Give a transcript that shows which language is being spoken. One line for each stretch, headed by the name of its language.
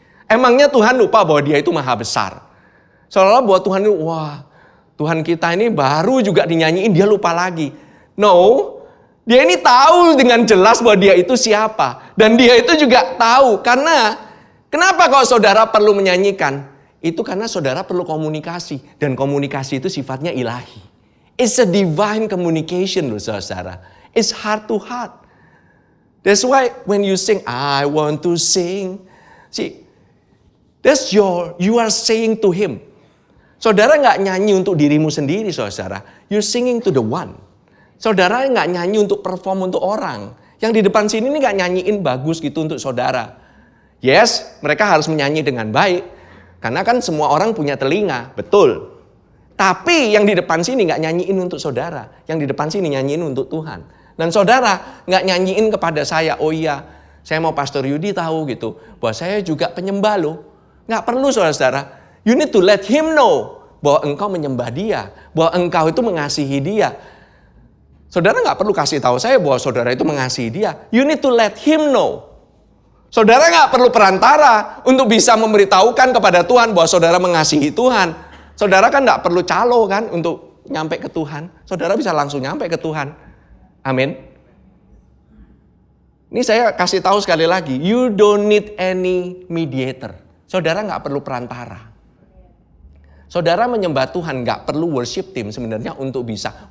Indonesian: Emangnya Tuhan lupa bahwa Dia itu maha besar? Seolah-olah bahwa Tuhan itu, wah, Tuhan kita ini baru juga dinyanyiin, Dia lupa lagi. No. Dia ini tahu dengan jelas bahwa Dia itu siapa. Dan Dia itu juga tahu. Karena, kenapa kalau saudara perlu menyanyikan? Itu karena saudara perlu komunikasi. Dan komunikasi itu sifatnya ilahi.
English: It's a divine communication
Indonesian: loh saudara.
English: It's heart to heart. That's why when you sing, I want to sing. See, you are saying to Him.
Indonesian: Saudara gak nyanyi untuk dirimu sendiri saudara.
English: You're singing to the one.
Indonesian: Saudara nggak nyanyi untuk perform untuk orang. Yang di depan sini nih nggak nyanyiin bagus gitu untuk saudara. Yes, mereka harus menyanyi dengan baik. Karena kan semua orang punya telinga, betul. Tapi yang di depan sini nggak nyanyiin untuk saudara. Yang di depan sini nyanyiin untuk Tuhan. Dan saudara nggak nyanyiin kepada saya, oh iya, saya mau Pastor Yudi tahu gitu. Bahwa saya juga penyembah loh. Nggak perlu saudara-saudara.
English: You need to let Him know
Indonesian: bahwa engkau menyembah Dia. Bahwa engkau itu mengasihi Dia. Saudara nggak perlu kasih tahu saya bahwa saudara itu mengasihi Dia.
English: You need to let Him know.
Indonesian: Saudara nggak perlu perantara untuk bisa memberitahukan kepada Tuhan bahwa saudara mengasihi Tuhan. Saudara kan nggak perlu calo kan untuk nyampe ke Tuhan. Saudara bisa langsung nyampe ke Tuhan. Amin. Ini saya kasih tahu sekali lagi.
English: You don't need any mediator.
Indonesian: Saudara nggak perlu perantara. Saudara menyembah Tuhan gak perlu worship team sebenarnya untuk bisa.